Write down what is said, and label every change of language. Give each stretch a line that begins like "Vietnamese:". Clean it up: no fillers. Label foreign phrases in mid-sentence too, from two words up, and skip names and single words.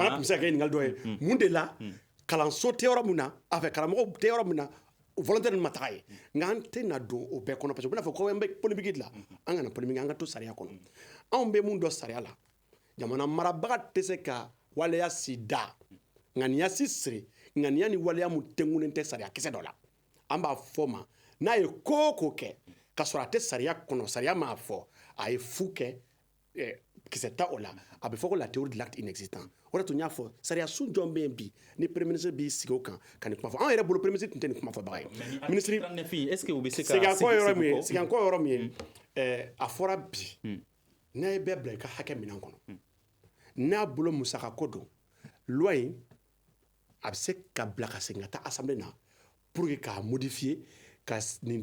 Bambara: o fana tun bɛ se ka kɛ ɲininkali dɔ ye mun de la kalanso tɛ yɔrɔ min na a fɛ karamɔgɔw tɛ yɔrɔ min na volontaire ma taga ye nka an tɛ na don o bɛɛ kɔnɔ
French: parce que
Bambara: u bɛna fɔ ko an bɛ polémique de la an kana polémique an ka to sariya kɔnɔ anw bɛ mun dɔn sariya la jamana marabaga tɛ se ka waleya si da ŋaniya si siri ŋaniya ni waleya mun tɛnkunen tɛ sariya kisɛ dɔ la an b'a fɔ ma n'a ye ko o ko kɛ ka sɔrɔ a tɛ sariya kɔnɔ sariya m'a fɔ a ye fu kɛ kisɛ ta o la a bɛ fɔ ko
French: la théorie de l'acte inexistant
Bambara: o de tun y'a fɔ sariya sun jɔn bɛ yen bi ni
French: premier ministre
Bambara: b'i sigi o kan ka nin kuma fɔ anw yɛrɛ bolo
French: premier ministre
Bambara: tun tɛ nin kuma fɔbaga ye
French: ministre est-ce que
Bambara: u bɛ se ka sigankɔ yɔrɔ min ye a fɔra bi n'a ye bɛɛ bila i ka hakɛ minɛn kɔnɔ n'a bolo musakako don loi in a bɛ se ka bila ka segin ka taa assemblée na
French: pour que
Bambara: k'a modifier ka nin